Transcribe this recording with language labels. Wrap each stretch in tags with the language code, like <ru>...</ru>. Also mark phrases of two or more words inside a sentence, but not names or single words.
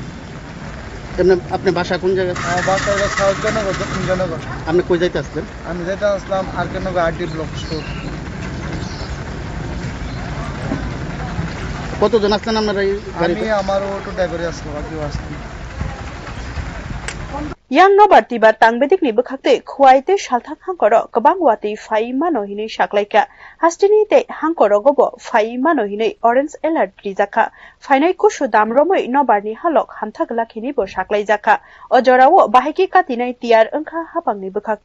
<bn>আপনি বাসা কোন জায়গায়? আমার বাসা হলো সাউথ জনগর দক্ষিণ জনগর। আপনি কই যাইতে আসলেন? আমি যাইতে আসলাম আর.কে. নগর আরডি ব্লক স্টোর। কতজন আসলেন আপনারা এই গাড়িতে? আমি আমার অটো ড্রাইভারে আসলাম আর কেউ আসলাম।</bn> <trp>yang nobar tibar tangbedik ni bekhakte khwaite shalthak hangkoro kabang wati fai mano hini shaklaika hastini te hangkoro gobo fai mano hini</trp> <en>orange alert</en> <trp>rijaka fainai kushu damromoi nobar ni halok hamthak lakhini bo shaklai jaka ojorawo bahiki katinai tiar angkha hapang ni bekhakte</trp>